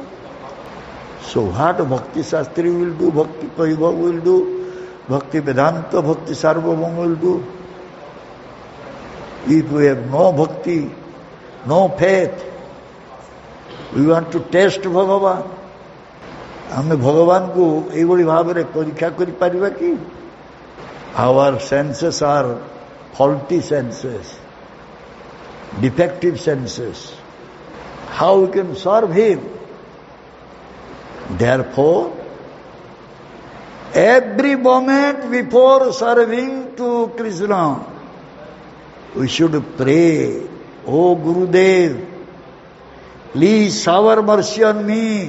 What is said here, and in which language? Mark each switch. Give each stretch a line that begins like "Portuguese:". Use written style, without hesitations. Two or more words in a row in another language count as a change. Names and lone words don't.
English: So what Bhakti Shastri will do, Bhakti Vaibhav will do, Bhakti Vedanta, Bhakti Sarvabhauma will do. If we have no bhakti, no faith, we want to test Bhagavan.
Odia: ଆମେ ଭଗବାନଙ୍କୁ ଏଇଭଳି ଭାବରେ ପରୀକ୍ଷା କରିପାରିବା କି?
English: Our senses are faulty senses, defective senses. How we can serve Him? Therefore, every moment before serving to Krishna, we should pray, O Gurudev, please shower mercy on me.